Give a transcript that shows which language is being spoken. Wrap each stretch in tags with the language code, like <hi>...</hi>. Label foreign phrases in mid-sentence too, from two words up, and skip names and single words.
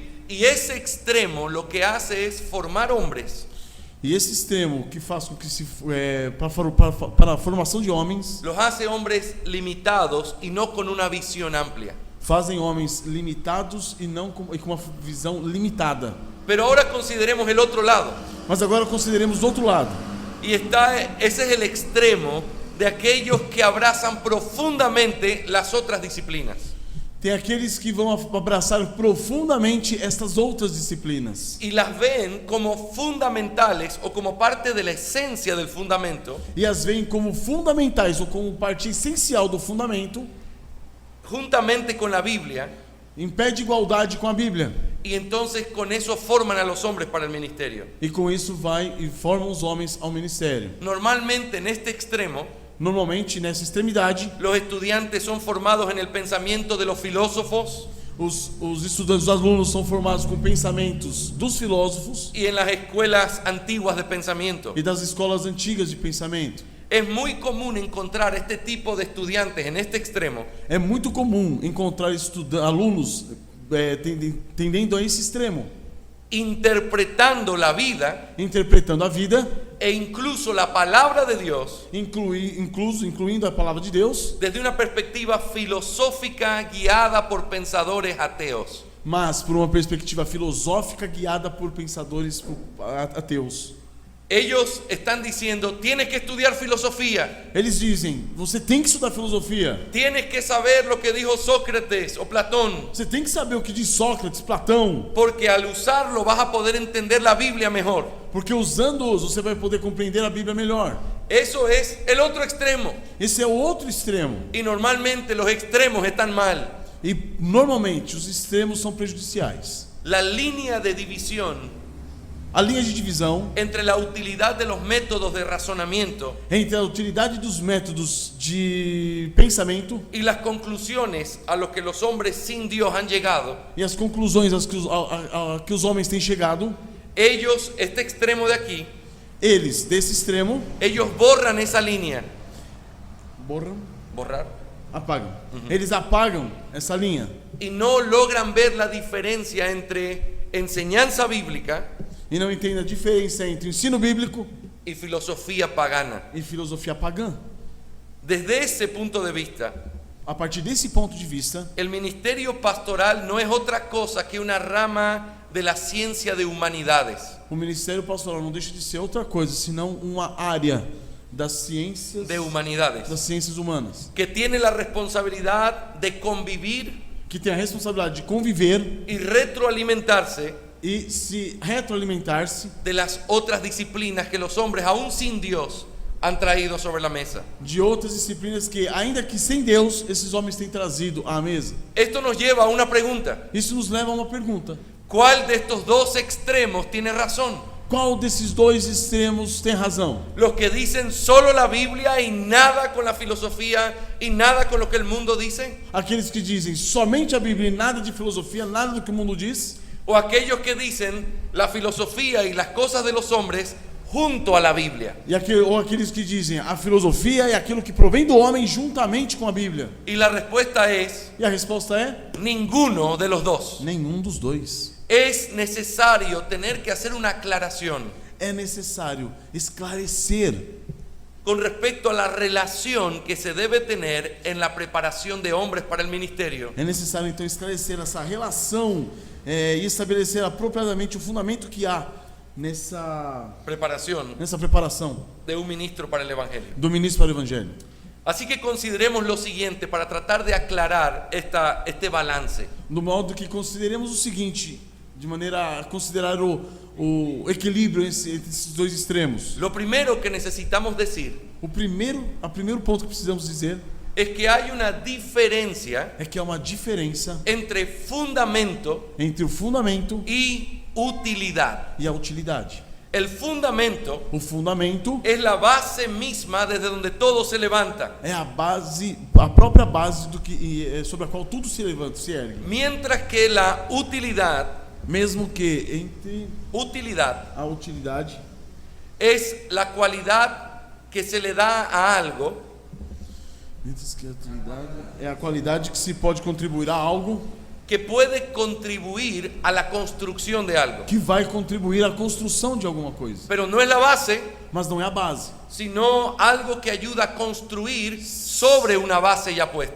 <es>Y ese extremo lo que hace es formar hombres</es> <pt>E esse extremo que faz com que para a formação de homens,</pt> <es>los hace hombres limitados y no con una visión amplia.</es> <pt>fazem homens limitados e com uma visão limitada.</pt> <es>Pero ahora consideremos el otro lado.</es> <pt>Mas agora consideremos do outro lado.</pt> <es>Y ese es el extremo de aquellos que abrazan profundamente las otras disciplinas.</es> <pt>Tem aqueles que vão abraçar profundamente estas outras disciplinas</pt> <es>Y las ven como fundamentales o como parte de la esencia del fundamento,</es> <pt>e as veem como fundamentais ou como parte essencial do fundamento,</pt> <es>juntamente con la Biblia,</es> <pt>em pé de igualdade com a Bíblia.</pt> <es>y entonces con eso forman a los hombres para el ministerio.</es> <pt>E com isso vai e formam os homens ao ministério.</pt> <es>Normalmente en este extremo,</es> <pt>Normalmente, nessa extremidade,</pt> <es>los estudiantes son formados en el pensamiento de los filósofos</es> <pt>os estudantes, os alunos são formados com pensamentos dos filósofos</pt> <es>y en las escuelas antiguas de pensamiento.</es> <pt>e das escolas antigas de pensamento.</pt> <es>Es muy común encontrar este tipo de estudiantes en este extremo</es> <pt>É muito comum encontrar alunos tendendo a esse extremo,</pt> <es>interpretando la vida</es> <pt>interpretando a vida,</pt> <es>e incluso la palabra de Dios</es> <pt>incluindo a palavra de Deus,</pt> <es>desde una perspectiva filosófica guiada por pensadores ateos.</es> <pt>mas por uma perspectiva filosófica guiada por pensadores ateus.</pt> <es>Ellos están diciendo, tienes que estudiar filosofía,</es> <pt>Eles dizem: você tem que estudar filosofia,</pt> <es>tienes que saber lo que dijo Sócrates o Platón,</es> <pt>você tem que saber o que diz Sócrates, Platão,</pt> <es>porque al usarlo vas a poder entender la Biblia mejor.</es> <pt>porque usando-os você vai poder compreender a Bíblia melhor.</pt> <es>Eso es el otro extremo.</es> <pt>Esse é o outro extremo.</pt> <es>Y normalmente los extremos están mal.</es> <pt>E normalmente os extremos são prejudiciais.</pt> <es>La línea de división</es> <pt>A linha de divisão</pt> <es>entre la utilidad de los métodos de razonamiento</es> <pt>entre a utilidade dos métodos de pensamento</pt> <es>y las conclusiones a los que los hombres sin Dios han llegado,</es> <pt>e as conclusões que os homens têm chegado,</pt> <es>ellos, este extremo de aquí,</es> <pt>eles, desse extremo,</pt> <es>ellos borran esa línea. Borrar.</es> <pt>apagam. Eles apagam essa linha</pt> <es>Y no logran ver la diferencia entre enseñanza bíblica</es> <pt>e não entendem a diferença entre ensino bíblico</pt> <es>y filosofía pagana.</es> <pt>e filosofia pagã.</pt> <es>Desde ese punto de vista,</es> <pt>A partir desse ponto de vista,</pt> <es>el ministerio pastoral no es otra cosa que una rama de la ciencia de humanidades.</es> <pt>o ministério pastoral não deixa de ser outra coisa senão uma área das ciências humanas,</pt> <es>Que tiene la responsabilidad de convivir</es> <pt>que tem a responsabilidade de conviver</pt> <es>y retroalimentarse</es> <pt>e se retroalimentar-se</pt> <es>de las otras disciplinas que los hombres, aún sin Dios, han traído sobre la mesa.</es> <pt>de outras disciplinas que, ainda que sem Deus, esses homens têm trazido à mesa.</pt> <es>Esto nos lleva a una pregunta.</es> <pt>Isso nos leva a uma pergunta:</pt> <es>¿Cuál de estos dos extremos tiene razón?</es> <pt>qual desses dois extremos tem razão?</pt> <es>Los que dicen solo la Biblia y nada con la filosofía y nada con lo que el mundo dice,</es> <pt>Aqueles que dizem somente a Bíblia e nada de filosofia, nada do que o mundo diz?</pt> <es>o aquellos que dicen la filosofía y las cosas de los hombres junto a la Biblia.</es> <pt>Ou aqueles que dizem a filosofia é aquilo que provém do homem juntamente com a Bíblia?</pt> <es>Y la respuesta es</es> <pt>E a resposta é:</pt> <es>ninguno de los dos.</es> <pt>nenhum dos dois.</pt> <es>Es necesario tener que hacer una aclaración</es> <pt>É necessário esclarecer</pt> <es>con respecto a la relación que se debe tener en la preparación de hombres para el ministerio</es> <pt>É necessário então esclarecer essa relação e estabelecer apropriadamente o fundamento que há nessa preparação</pt> <es>de un ministro para el Evangelio.</es> <pt>do ministro para o Evangelho.</pt> <es>Así que consideremos lo siguiente para tratar de aclarar este balance.</es> <pt>No modo que consideremos o seguinte, de maneira a considerar o equilíbrio entre esses dois extremos.</pt> <es>Lo primero que necesitamos decir</es> <pt>O primeiro ponto que precisamos dizer</pt> <es>es que hay una diferencia</es> <pt>é que há uma diferença</pt> <es>entre fundamento</es> <pt>entre o fundamento</pt> <es>y utilidad.</es> <pt>e a utilidade.</pt> <es>El fundamento</es> <pt>O fundamento</pt> <es>es la base misma desde donde todo se levanta,</es> <pt>é a base, a própria base do que sobre a qual tudo se levanta, se ergue.</pt> <es>mientras que la utilidad</es> <pt>Mesmo que entre a utilidade</pt> <es>es la cualidad que se le da a algo Mientras que</es> <pt>a utilidade é a qualidade que se pode contribuir a algo</pt> <es>que puede contribuir a la construcción de algo,</es> <pt>que vai contribuir à construção de alguma coisa,</pt> <es>pero no es la base,</es> <pt>mas não é a base,</pt> <es>sino algo que ayuda a construir sobre una base ya puesta.</es>